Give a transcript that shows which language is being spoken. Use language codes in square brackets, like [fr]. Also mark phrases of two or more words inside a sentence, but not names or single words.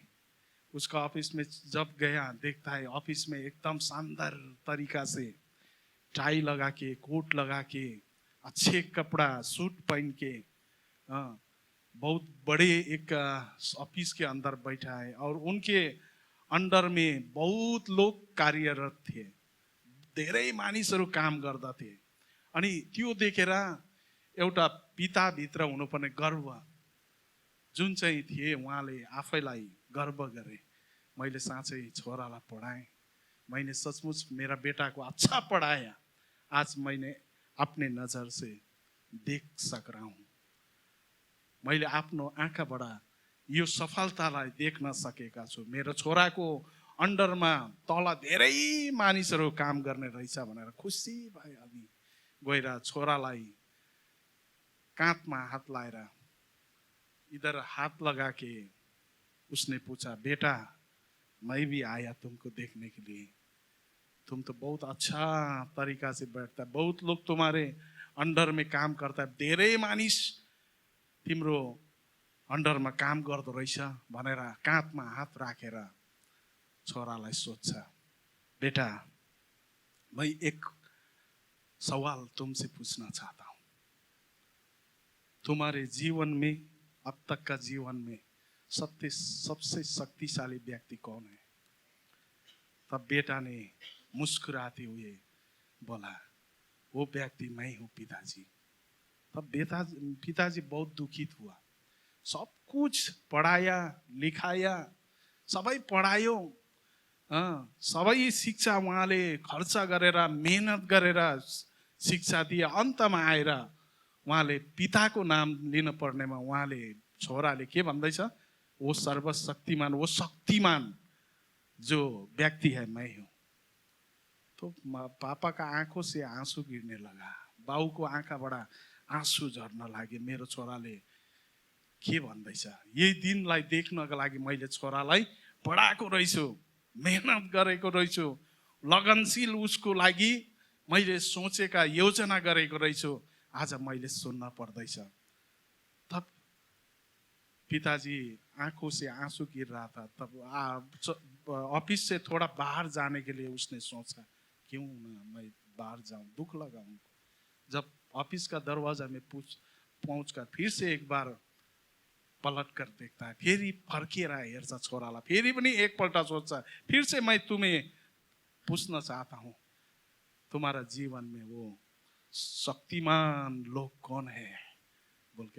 [hi] उसका ऑफिस में जब गया, देखता है ऑफिस में एकदम शानदार तरीका से टाई लगा के, कोट लगा के, अच्छे कपड़ा सूट पहन के बहुत बड़े एक ऑफिस के अंदर बैठा है। और उनके अंडर में बहुत लोग कार्यरत थे, [ne] धेरै मानिसहरू काम गर्दथे। अनि त्यो देखेर एउटा पिताभित्र हुनुपर्ने गर्व जुन चाहिँ थिए, उहाँले आफैलाई गर्व गरे। मैले साँच्चै छोरालाई पढाएँ, [hi] मैंने सचमुच मेरा बेटा को अच्छा पढ़ाया, आज मैंने अपने नजर से देख सक रहा हूँ। [ne] मैले आफ्नो आँखाबाट यो सफलतालाई देख्न सकेका छु। मेरो छोराको अन्डरमा तल धेरै मानिसहरू काम गर्ने रहेछ भनेर खुसी भए। अनि गएर छोरालाई काँधमा हात लाएर [hi] इधर हाथ लगा के उसने पूछा, बेटा मैं भी आया तुमको देखने के लिए, तुम तो बहुत अच्छा तरीका से बैठता है, बहुत लोग तुम्हारे अंडर में काम करता है, [ne] धेरै मानिस तिम्रो अंडरमा काम गर्दो रहेछ भनेर काँधमा हात राखेर छोरालाई सोध्छ, [hi] बेटा मैं एक सवाल तुमसे पूछना चाहता हूँ, तुम्हारे जीवन में, अब तक का जीवन में सबसे शक्तिशाली व्यक्ति कौन है? तब बेटा ने मुस्कुराते हुए बोला, वो व्यक्ति मैं हूँ पिताजी। तब पिताजी बहुत दुखित हुआ। सब कुछ पढ़ाया लिखाया, [ne] सबै पढ़ायो, सबै शिक्षा उहाँले खर्च गरेर मेहनत गरेर शिक्षा दिए। अन्तमा आएर उहाँले पिताको नाम लिन पर्नेमा उहाँले, छोराले के भन्दैछ, [hi] वो सर्वशक्तिमान, वो शक्तिमान जो व्यक्ति है मैं हूँ। तो पापा का आंखों से आंसू गिरने लगा, [ne] बाउ को आँखाबाट आंसू झर्न लागे। मेरो छोराले के भन्दैछ, यही दिनलाई देख्नको लागि मैले छोरालाई पढाएको रहेछु, मेहनत गरेको रहेछु, लगनशील उसको लागि मैले सोचेका योजना गरेको रहेछु, आज मैले सुन्न पर्दैछ। [hi] तब पिताजी आंखों से आंसू गिर रहा था। तब ऑफिस से थोड़ा बाहर जाने के लिए उसने सोचा, क्यों ना मैं बाहर जाऊं, दुख लगा उनको। जब ऑफिस का दरवाजा में पहुंचकर फिर से एक बार पलट कर देखता है, [ne] फेरि फर्किएर हेर्छ छोरालाई, फेरि पनि एकपल्ट सोच्छ, [hi] फिर से मैं तुम्हें पूछना चाहता हूँ, तुम्हारा जीवन में वो शक्तिमान लोग कौन है बोल के।